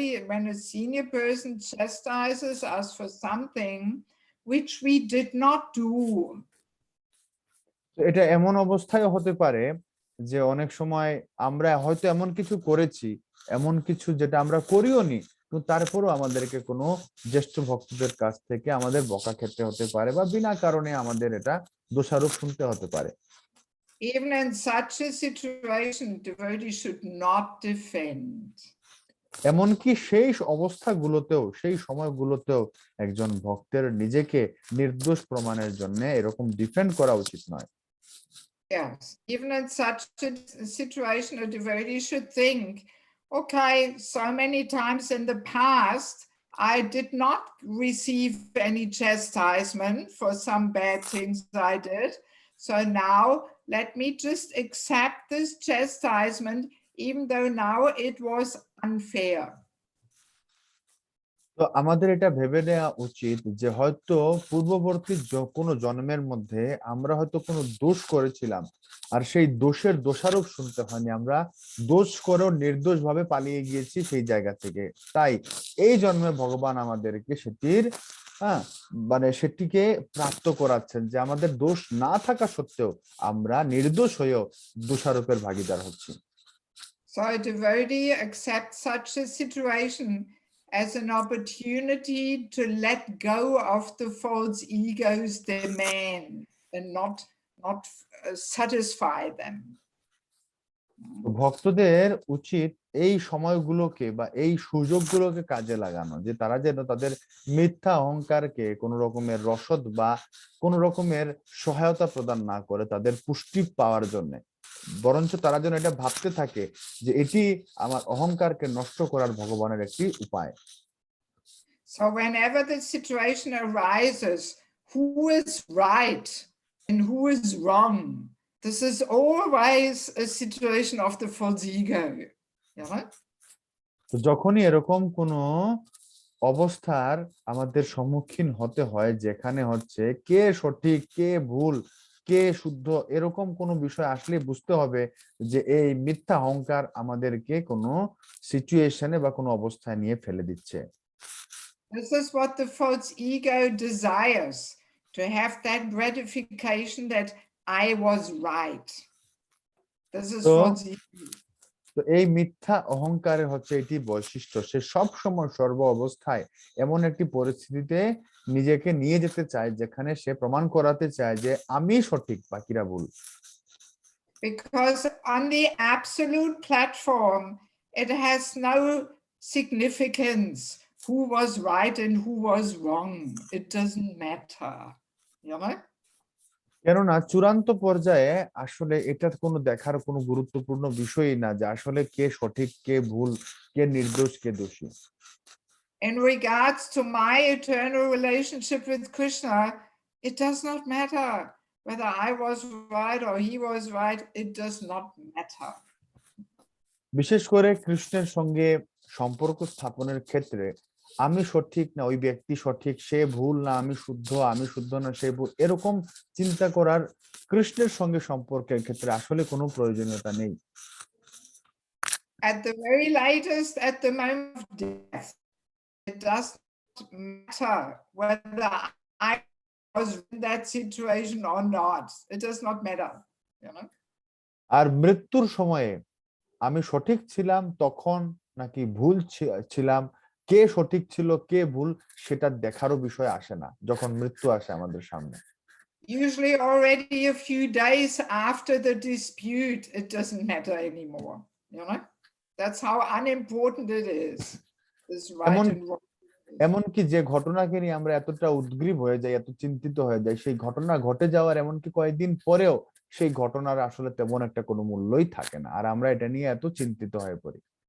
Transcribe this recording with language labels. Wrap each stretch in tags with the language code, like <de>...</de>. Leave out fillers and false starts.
<en>When a senior person chastises us for something which we did not do.</en> <bn>এটা এমন অবস্থায় হতে পারে যে অনেক সময় আমরা হয়তো এমন কিছু করেছি, এমন কিছু যেটা আমরা করিওনি, কিন্তু তারপরও আমাদেরকে কোনো জ্যেষ্ঠ ভক্তদের কাছ থেকে আমাদের বকা খেতে হতে পারে বা বিনা কারণে আমাদের এটা দোষারোপ শুনতে হতে পারে।</bn> <en>Even in such a situation, devotee should not defend.</en> <bn>এমনকি সেই অবস্থাগুলোতেও, সেই সময়গুলোতেও একজন ভক্তের নিজেকে নির্দোষ প্রমাণের জন্য এরকম ডিফেন্ড করা উচিত নয়।</bn> <en>Yes, even in such a situation, a devotee should think, okay, so many times in the past, I did not receive any chastisement for some bad things I did. So now let me just accept this chastisement even though now it was unfair.</en> <bn>তো আমাদের এটা ভেবে নেওয়া উচিত যে হয়তো পূর্ববর্তী কোনো জন্মের মধ্যে আমরা হয়তো কোনো দোষ করেছিলাম, আর সেই দোষের দোষারোপ শুনতে হয়নি, আমরা দোষ করেও নির্দোষ ভাবে পালিয়ে গিয়েছি সেই জায়গা থেকে। তাই এই জন্মে ভগবান আমাদেরকে সেটির মানে সেটিকে প্রাপ্ত করাচ্ছেন, যে আমাদের দোষ না থাকা সত্ত্বেও আমরা নির্দোষ হয়েও দোষারোপের ভাগিদার হচ্ছি।</bn> <en>So a devotee accepts such a situation as an opportunity to let go of the false ego's demand and not satisfy them.</en> <bn>ভক্তদের উচিত এই সময়গুলোকে বা এই সুযোগগুলোকে কাজে লাগানো, যে তারা যেন তাদের মিথ্যা অহংকারকে কোনো রকমের রসদ বা কোনো রকমের সহায়তা প্রদান না করে তাদের পুষ্টি পাওয়ার জন্য, বরঞ্চ তারা যেন এটা ভাবতে থাকে যে এটি আমার অহংকারকে নষ্ট করার ভগবানের একটি উপায়।</bn> <en>So whenever the situation arises, who is right and who is wrong, this is always a situation of the false ego. Yeah?</en> <bn>তো যখনই এরকম কোনো অবস্থার আমাদের সম্মুখীন হতে হয় যেখানে হচ্ছে কে সঠিক কে ভুল কে শুদ্ধ, এরকম কোনো বিষয় আসলে বুঝতে হবে যে এই মিথ্যা অহংকার আমাদেরকে কোনো সিচুয়েশনে বা কোনো অবস্থায় নিয়ে ফেলে দিচ্ছে।</bn> <en>This is what the false ego desires, to have that gratification that I was right. This is false ego.</en> <bn>তো এই মিথ্যা অহংকারের হচ্ছে এটি বৈশিষ্ট্য, সে সব সময় সর্ব অবস্থায় এমন একটি পরিস্থিতিতে নিজেকে নিয়ে যেতে চায় যেখানে সে প্রমাণ করাতে চায় যে আমি সঠিক বাকিরা ভুল।</bn> <en>Because on the absolute platform it has no significance who was right and who was wrong. It doesn't matter. You know?</en> <bn>কেননা চূড়ান্ত পর্যায়ে আসলে এটার কোনো দেখার কোনো গুরুত্বপূর্ণ বিষয়ই না যে আসলে কে সঠিক কে ভুল, কে নির্দোষ কে দোষী।</bn> <en>In regards to my eternal relationship with Krishna, it does not matter whether I was right or he was right. It does not matter.</en> <bn>বিশেষ করে কৃষ্ণের সঙ্গে সম্পর্ক স্থাপনের ক্ষেত্রে আমি সঠিক না ওই ব্যক্তি সঠিক, সে ভুল না আমি শুদ্ধ না সে ভুল, এরকম চিন্তা করার কৃষ্ণের সঙ্গে সম্পর্কের ক্ষেত্রে আসলে কোনো প্রয়োজনীয়তা নেই।</bn> <en>At the very latest, at the moment of death, it doesn't matter whether I was in that situation or not. It does not matter. You know? আর মৃত্যুর সময়ে আমি সঠিক ছিলাম তখন নাকি ভুল ছিলাম, কে সঠিক ছিল কে ভুল সেটা দেখারও বিষয় আসে না যখন মৃত্যু আসে আমাদের সামনে। Usually already a few days after the dispute, it doesn't matter anymore. You know? That's how unimportant it is. This right and wrong.</en> <bn>এমনকি যে ঘটনাকে নিয়ে আমরা এতটা উদ্গ্রীব হয়ে যাই, এত চিন্তিত হয়ে যাই, সেই ঘটনা ঘটে যাওয়ার এমনকি কয়েকদিন পরেও সেই ঘটনার আসলে তেমন একটা কোনো মূল্যই থাকে না, আর আমরা এটা নিয়ে এত চিন্তিত হয়ে পড়ি।</bn>